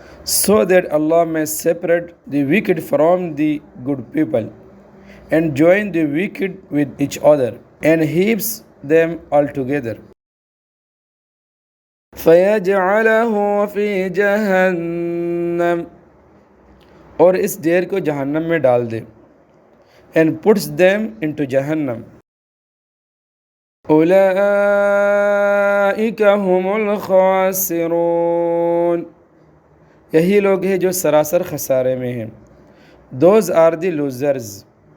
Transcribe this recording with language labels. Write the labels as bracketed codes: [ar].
[en] So that Allah may separate the wicked from the good people and join the wicked with each other and heaps them altogether. [ar] فَيَجْعَلَهُ فِي جَهَنَّمَ [ur] اور اس ڈھیر کو جہنم میں ڈال دے. [en] And puts them into Jahannam. [ar] أُولَئِكَ هُمُ الْخَاسِرُونَ [ur] یہی لوگ ہیں جو سراسر خسارے میں ہیں. [en] Those are the losers.